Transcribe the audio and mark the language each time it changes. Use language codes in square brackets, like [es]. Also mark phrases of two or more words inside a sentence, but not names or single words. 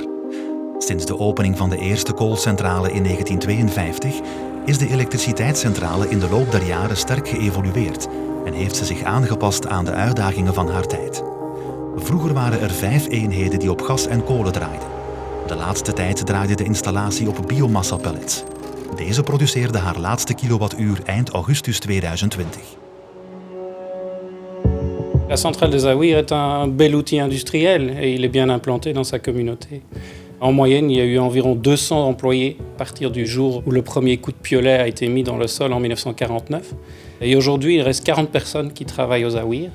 [nl] Sinds de opening van de eerste koolcentrale in 1952 is de elektriciteitscentrale in de loop der jaren sterk geëvolueerd en heeft ze zich aangepast aan de uitdagingen van haar tijd. Vroeger waren er 5 eenheden die op gas en kolen draaiden. De laatste tijd draaide de installatie op biomassa-pellets. Deze produceerde haar laatste kilowattuur eind augustus 2020. [fr] La centrale des Awiers est un bel outil industriel et il est bien implanté dans sa communauté. En moyenne, il y a eu environ 200 employés à partir du jour où le premier coup de piolet a été mis dans le sol en 1949. Et aujourd'hui, il reste 40 personnes qui travaillent aux Awiers.